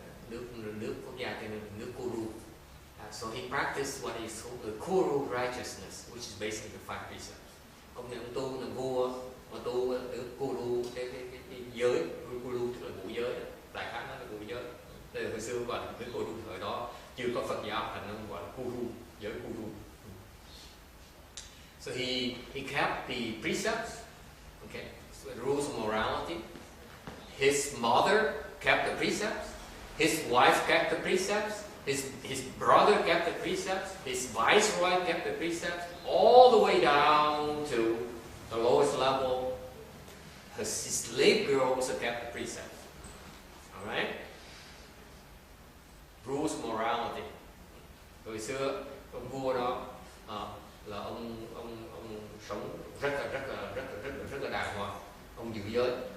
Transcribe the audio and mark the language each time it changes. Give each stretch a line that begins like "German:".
Vietnamese: Nước quốc gia tên là nước Kuru.
English: So he practiced what is called the Kuru righteousness, which is basically the 5 precepts.
Vietnamese: Ông này ông tu là vua, mà tu nước Kuru cái giới, Kuru tức là ngũ giới, đại khái nó là ngũ giới. Từ hồi xưa gọi là nước Kuru, thời đó chưa có Phật giáo thành ông gọi là Kuru, giới Kuru.
English: So he kept the precepts, okay, so the rules of morality. His mother kept the precepts. His wife kept the precepts. His brother kept the precepts. His viceroy kept the precepts, all the way down to the lowest level. His slave girl also kept the precepts. All right? Rules of morality.
Vietnamese: Hồi xưa ông vua đó là ông sống rất là đàng hoàng. Ông giữ giới.